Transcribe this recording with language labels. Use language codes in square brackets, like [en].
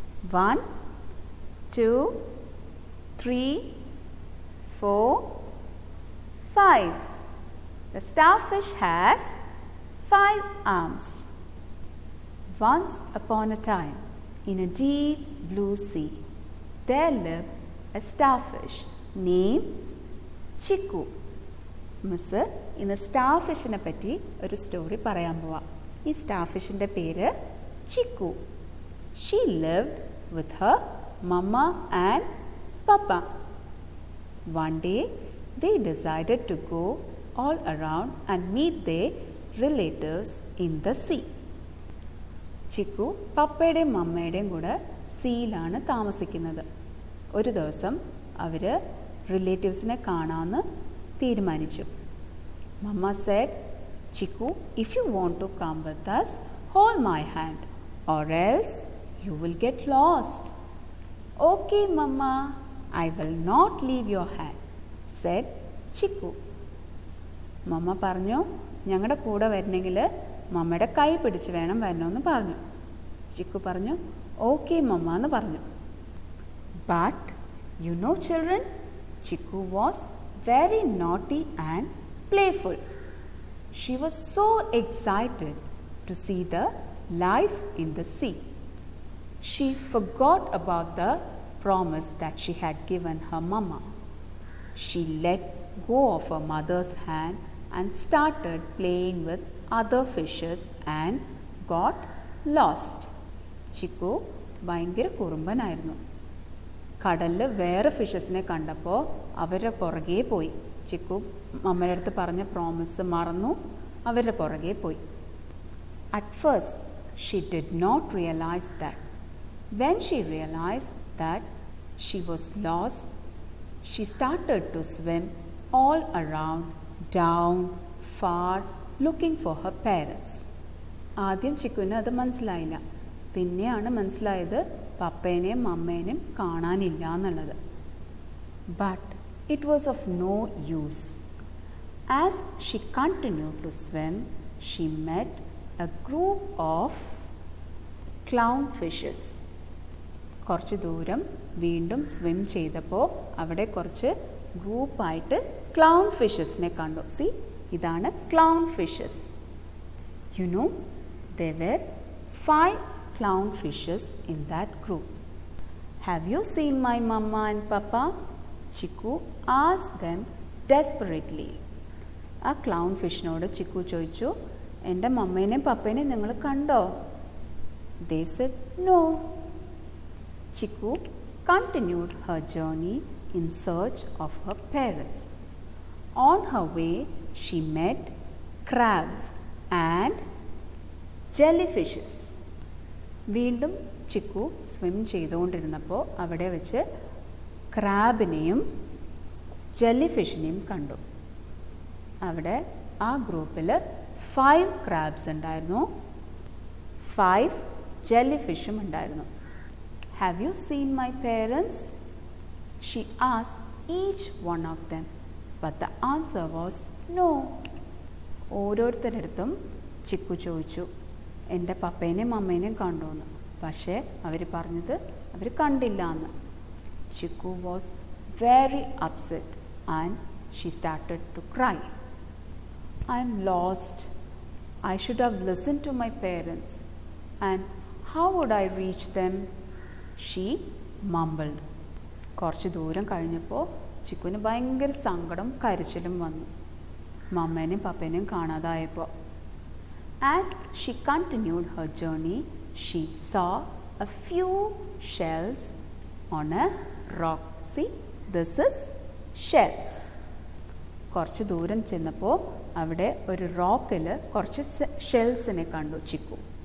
[en] 1, 2, 3, 4, 5. The starfish has 5 arms. Once upon a time, in a deep blue sea, there lived a starfish named Chiku. [ml] Miss ഇന്ന് സ്റ്റാർഫിഷിനെ പറ്റി ഒരു story പറയാൻ പോവാം. ഈ സ്റ്റാർഫിഷിൻ്റെ പേര് chikoo. [en] She lived with her mamma and papa. One day they decided to go all around and meet their relatives in the sea. [ml] Chikoo പപ്പയുടെയും മമ്മയുടെയും കൂടെ സീയിലാണ് താമസിക്കുന്നത്. ഒരു ദിവസം അവർ റിലേറ്റീവ്സിനെ കാണാമെന്ന് തീരുമാനിച്ചു. [en] Mama said, Chiku, if you want to come with us, hold my hand, or else you will get lost. Okay, Mama, I will not leave your hand, said Chiku. [ml] മമ്മ പറഞ്ഞു, ഞങ്ങളുടെ കൂടെ വരണമെങ്കിൽ മമ്മയുടെ കൈ പിടിച്ച് വേണം വരണമെന്ന് പറഞ്ഞു. ചിക്കു പറഞ്ഞു, ഓക്കെ മമ്മ എന്ന് പറഞ്ഞു. [en] But you know children, Chiku was very naughty and playful. She was so excited to see the life in the sea. She forgot about the promise that she had given her mama. She let go of her mother's hand and started playing with other fishes and got lost. [ml] Chikoo ഭയങ്കര കുറുമ്പനായിരുന്നു. കടലിൽ വേറെ ഫിഷസിനെ കണ്ടപ്പോൾ അവരുടെ പുറകെ പോയി. ചിക്കു മമ്മയുടെ അടുത്ത് പറഞ്ഞ promise മറന്നു, അവരുടെ പുറകെ പോയി. [en] At first, she did not realize that. When she realized that she was lost, she started to swim all around, down, far, looking for her parents. [ml] ആദ്യം ചിക്കുവിന് അത് മനസ്സിലായില്ല. പിന്നെയാണ് മനസ്സിലായത് പപ്പേനെയും മമ്മേനെയും കാണാനില്ല എന്നുള്ളത്. [en] But it was of no use. As she continued to swim, she met a group of clownfishes. [ml] കുറച്ച് ദൂരം വീണ്ടും സ്വിം ചെയ്തപ്പോൾ അവിടെ കുറച്ച് ഗ്രൂപ്പായിട്ട് ക്ലൗൺ ഫിഷസിനെ കണ്ടു. സി, ഇതാണ് clown fishes. [en] You know, there were 5 clown fishes in that group. Have you seen my mama and papa? Chiku asked them desperately. [ml] ആ ക്ലൗൺ ഫിഷിനോട് ചിക്കു ചോദിച്ചു, എൻ്റെ മമ്മേനെയും പപ്പേനെയും നിങ്ങൾ കണ്ടോ? [en] They said no. Chiku continued her journey in search of her parents. On her way, she met crabs and jellyfishes. [ml] വീണ്ടും chikoo swim ചെയ്തുകൊണ്ടിരുന്നപ്പോൾ അവിടെ വെച്ച് ക്രാബിനെയും jelly ഫിഷിനെയും കണ്ടു. അവിടെ ആ ഗ്രൂപ്പിൽ 5 ക്രാബ്സ് ഉണ്ടായിരുന്നു, 5 ജെല്ലി ഫിഷും ഉണ്ടായിരുന്നു. Have you seen my parents? She asked each one of them, but the answer was no. ഓരോരുത്തരടുത്തും chikoo ചോദിച്ചു, എൻ്റെ പപ്പേനെയും മമ്മേനെയും കണ്ടോന്ന്. പക്ഷേ അവർ പറഞ്ഞത് അവർ കണ്ടില്ല എന്ന്. [en] Chikku was very upset and she started to cry. I am lost. I should have listen to my parents and how would I reach them? She mumbled. [ml] കുറച്ച് ദൂരം കഴിഞ്ഞപ്പോൾ ചിക്കുവിന് ഭയങ്കര സങ്കടം കരച്ചിലും വന്നു, മമ്മേനെയും പപ്പേനെയും കാണാതായപ്പോൾ. [en] As she continued her journey, she saw a few shells on a rock. See, this is shells. [ml] കുറച്ച് ദൂരം ചെന്നപ്പോൾ അവിടെ ഒരു റോക്കിൽ കുറച്ച് ഷെൽസിനെ കണ്ടു ചിക്കു.